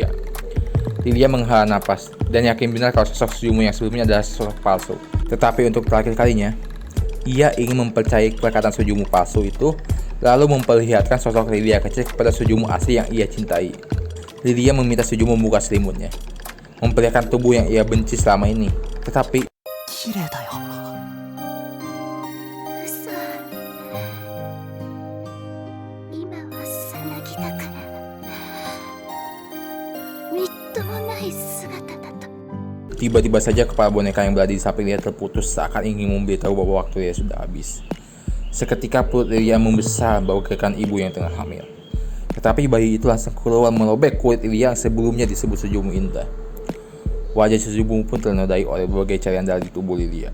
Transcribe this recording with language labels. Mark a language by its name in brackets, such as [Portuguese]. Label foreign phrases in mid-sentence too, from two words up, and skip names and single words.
[Indonesian] Lilia menghela napas dan yakin benar kalau sosok Sujumu yang sebelumnya adalah sosok palsu. Tetapi untuk terakhir kalinya, ia ingin mempercayai perkataan Sujumu palsu itu, lalu memperlihatkan sosok Lilia kecil kepada Sujumu asli yang ia cintai. Lilia meminta Sujumu membuka selimutnya, memperlihatkan tubuh yang ia benci selama ini. Tetapi [Japanese] 綺麗だよ。嘘。今はさなぎだから。みっともない姿だと。 [Indonesian] tiba-tiba saja kepala boneka yang berada di samping Lilia terputus seakan ingin memberitahu bahwa waktu Lilia sudah habis. Seketika perut Lilia membesar bagaikan ibu yang tengah hamil. Tetapi bayi itu langsung keluar merobek kulit Lilia yang sebelumnya disebut Sujumu indah. Wajah Sujumu pun ternodai oleh berbagai cairan dari tubuh Lilia.